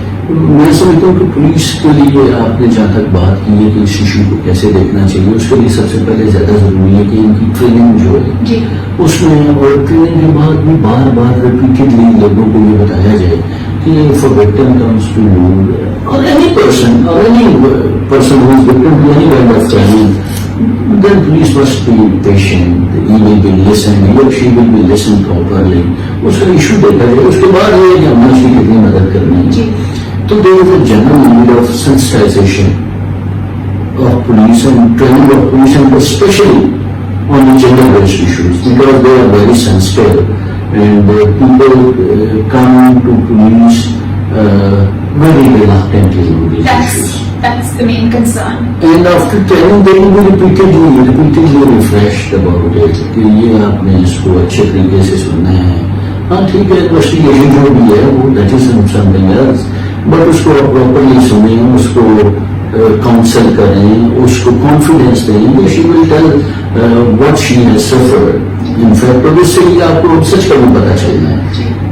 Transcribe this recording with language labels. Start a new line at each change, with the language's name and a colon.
Hindi: मैं समझता हूँ कि पुलिस के लिए आपने जहाँ तक बात की है कि इस इशू को कैसे देखना चाहिए, उसके लिए सबसे पहले ज्यादा जरूरी है कि इनकी ट्रेनिंग जो है उसमें, और ट्रेनिंग के बाद भी बार बार रिपीटेडली लोगों को ये बताया जाए कि
English: if a victim comes to you, or any person who is victim to any kind of crime, then police must be patient. He will be listened, he or she will be listened properly. उसका issue देखा जाए, उसके बाद ये कि हमने उसकी कितनी मदद करनी है. So there is a general need of sensitization of police and training of police, and especially on the gender-based issues, because they are very sensitive, and people come to police very reluctantly on these issues. That's the main concern. And after training, they will be repeatedly refreshed about it.
Hindi: कि ये आपने इसको अच्छे तरीके से सुनना है. हाँ ठीक है, इन्वेस्टिगेशन जो भी है वो
English: that is something else,
Hindi: but उसको प्रॉपरली सुनें, उसको काउंसल करें, उसको कॉन्फिडेंस दें.
English: She will tell what she has suffered.
Hindi: In fact और इससे ही आपको सच का भी पता चलना है.